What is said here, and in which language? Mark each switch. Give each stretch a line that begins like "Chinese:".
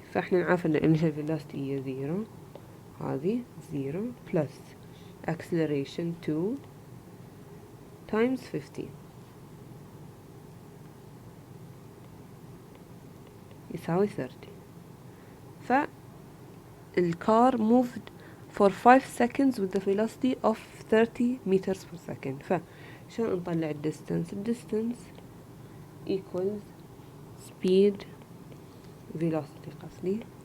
Arabic: فاحنا نعرف ان initial velocity هي 0 هذه 0 plus acceleration 2 times 15 يساوي 30. فالكار
English: moved for 5 seconds with the velocity of 30 meters per second.
Arabic: فشلون نطلع الديستانس؟ الديستانس
English: equals speed velocity
Arabic: قصدي